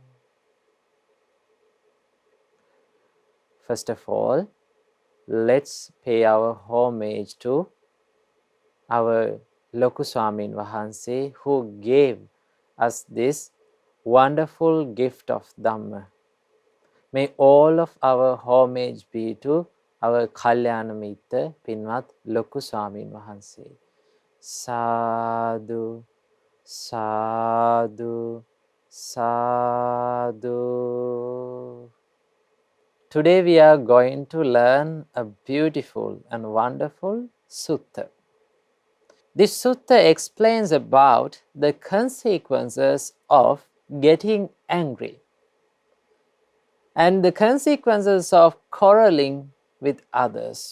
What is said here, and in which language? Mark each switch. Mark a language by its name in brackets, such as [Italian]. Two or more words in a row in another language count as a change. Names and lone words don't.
[English] First of all, let's pay our homage to our Loku Swamin Wahanse, who gave us this wonderful gift of Dhamma. May all of our homage be to our [Pali] Kalyana Mitra, [English] Pinvat Loku Swamin Wahanse. [Pali] Sadhu, sadhu, sadhu. [English] Today we are going to learn a beautiful and wonderful sutta. This sutta explains about the consequences of getting angry and the consequences of quarreling with others.